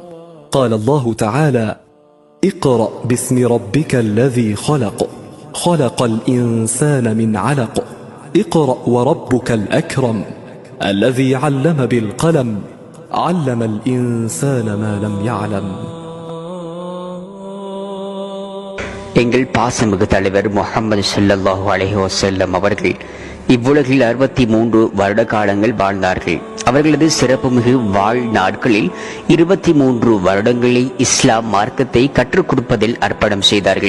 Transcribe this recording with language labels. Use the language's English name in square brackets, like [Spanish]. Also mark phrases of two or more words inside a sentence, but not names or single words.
[Arabic] قال الله تعالى: اقرأ باسم ربك الذي خلق خلق الإنسان من علق اقرأ وربك الأكرم الذي علم بالقلم علم الإنسان ما لم يعلم. [Tamil] எங்கள் பாசமிகு தலைவர் முஹம்மது [Arabic] صلى الله عليه وسلم [Tamil] அவர்கள் இவ்வுலகில் 63 வருட காலங்கள் வாழ்ந்தார்கள். அவர்களது சிறப்புமிகு வாழ் நாட்களில் 23 வருடங்களை இஸ்லாம் மார்க்கத்தை கற்றுக் கொடுப்பதில் அர்ப்பணம் செய்தார்கள்.